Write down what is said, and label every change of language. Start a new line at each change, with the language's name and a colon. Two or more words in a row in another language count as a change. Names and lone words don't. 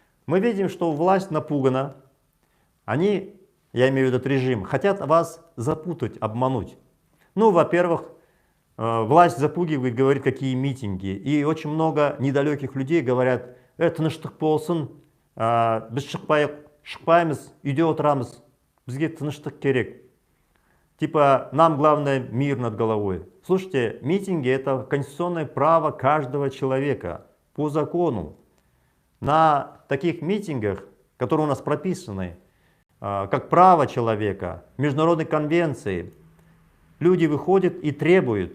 Russian: Мы видим, что власть напугана. Они, я имею в виду этот режим, хотят вас запутать, обмануть. Ну, во-первых, власть запугивает, говорит, какие митинги. И очень много недалеких людей говорят,
Kazakh: тыныштық болсын, біз шықпаймыз, үйде отырамыз, бізге тыныштық керек.
Russian: Типа, нам главное мир над головой. Слушайте, митинги — это конституционное право каждого человека по закону. На таких митингах, которые у нас прописаны, как право человека, международной конвенции, люди выходят и требуют.